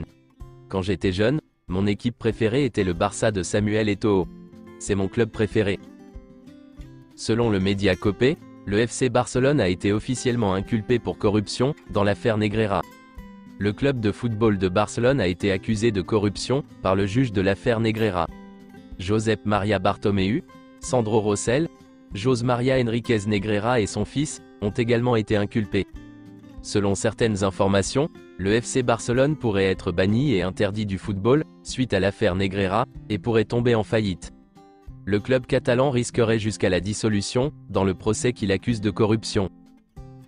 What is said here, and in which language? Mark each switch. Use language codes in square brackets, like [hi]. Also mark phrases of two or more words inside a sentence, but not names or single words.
[fr] Quand j'étais jeune, mon équipe préférée était le Barça de Samuel Eto'o. C'est mon club préféré. Selon le média Copé, le FC Barcelone a été officiellement inculpé pour corruption, dans l'affaire Negreira. Le club de football de Barcelone a été accusé de corruption, par le juge de l'affaire Negreira. Josep Maria Bartomeu, Sandro Rosell, José Maria Enríquez Negreira et son fils, ont également été inculpés. Selon certaines informations, le FC Barcelone pourrait être banni et interdit du football, suite à l'affaire Negreira, et pourrait tomber en faillite. Le club catalan risquerait jusqu'à la dissolution, dans le procès qu'il accuse de corruption.